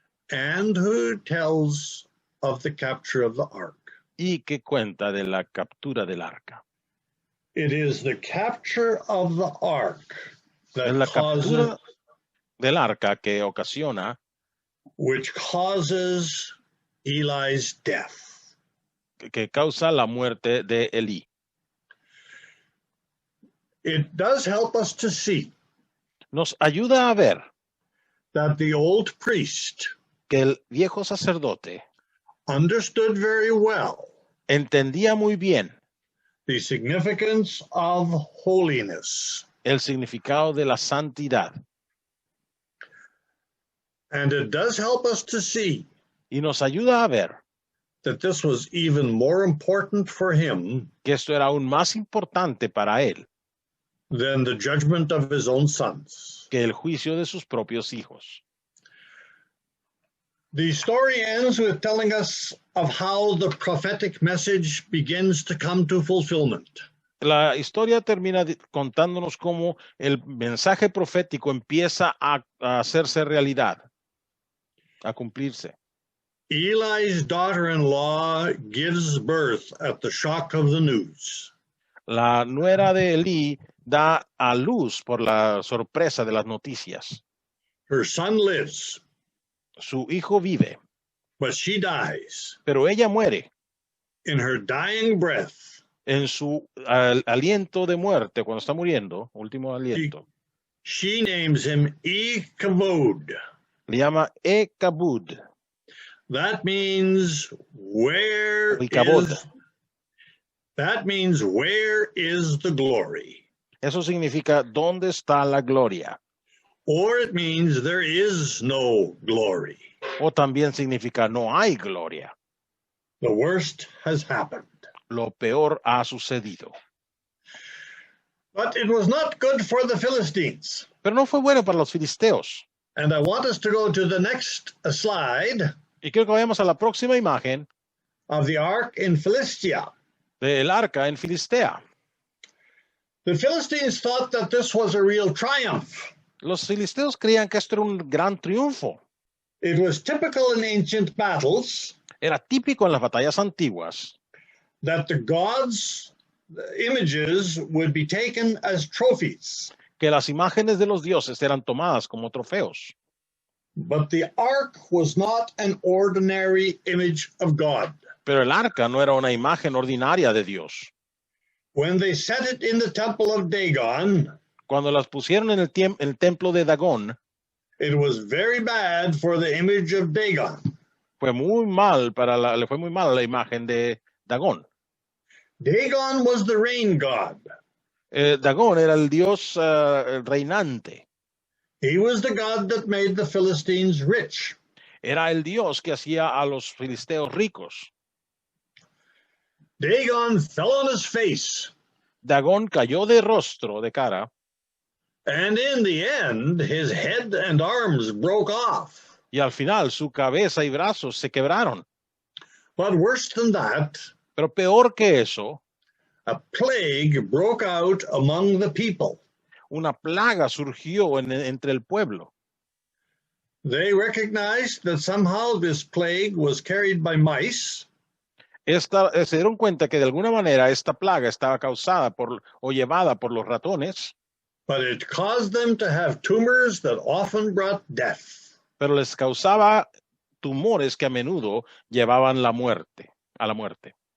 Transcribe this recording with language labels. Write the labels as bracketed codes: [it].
[en] and who tells of the capture of the ark. [es] y que cuenta de la captura del arca. [en] It is the capture of the ark [es] Es la [en] that causes, [es] captura del arca que ocasiona, [en] which causes Eli's death. [es] que causa la muerte de Elí. [en] It does help us to see [es] Nos ayuda a ver [en] that the old priest [es] que el viejo sacerdote [en] understood very well [es] entendía muy bien [en] the significance of holiness. [es] el significado de la santidad. [en] And it does help us to see [es] Y nos ayuda a ver [en] that this was even more important for him [es] que esto era aún más importante para él [en] than the judgment of his own sons. [es] que el juicio de sus propios hijos. [en] The story ends with telling us of how the prophetic message begins to come to fulfillment. [es] La historia termina contándonos cómo el mensaje profético empieza a hacerse realidad, a cumplirse. [en] Eli's daughter-in-law gives birth at the shock of the news. [es] La nuera de Elí da a luz por la sorpresa de las noticias. [en] Her son lives, [es] Su hijo vive, [en] but she dies. [es] pero ella muere. [en] In her dying breath, [es] En su aliento de muerte, cuando está muriendo, último aliento, [en] she names him Ichabod. [es] le llama Ecabud. [en] That means where [es] Ichabod. [en] is, that means where is the glory? [es] Eso significa ¿dónde está la gloria? [en] Or it means there is no glory. [es] O también significa no hay gloria. [en] The worst has happened. [es] Lo peor ha sucedido. [en] But it was not good for the Philistines. [es] Pero no fue bueno para los filisteos. [en] And I want us to go to the next slide [es] Y quiero que vayamos a la próxima imagen [en] of the ark in Philistia. [es] del arca en Filistea. [en] The Philistines thought that this was a real triumph. [es] Los filisteos creían que esto era un gran triunfo. [en] It was typical in ancient battles [es] Era típico en las batallas antiguas [en] that the gods' images would be taken as trophies. [es] que las imágenes de los dioses eran tomadas como trofeos. [en] But the ark was not an ordinary image of God. [es] Pero el arca no era una imagen ordinaria de Dios. [en] When they set it in the temple of Dagon, [es] Cuando las pusieron en el templo de Dagón, [en] it was very bad for the image of Dagon. [es] le fue muy mal a la imagen de Dagón. [en] Dagon was the rain god. [es] Dagón era el dios reinante. [en] He was the god that made the Philistines rich. [es] Era el dios que hacía a los filisteos ricos. [en] Dagon fell on his face, [es] Dagón cayó de rostro, de cara, [en] and in the end, his head and arms broke off. [es] y al final su cabeza y brazos se quebraron. [en] But worse than that, [es] Pero peor que eso, [en] a plague broke out among the people. [es] una plaga surgió entre el pueblo. [en] They recognized that somehow this plague was carried by mice, [es] Se dieron cuenta que de alguna manera esta plaga estaba causada o llevada por los ratones, [en] but it caused them to have tumors that often brought death. [es] pero les causaba tumores que a menudo llevaban a la muerte.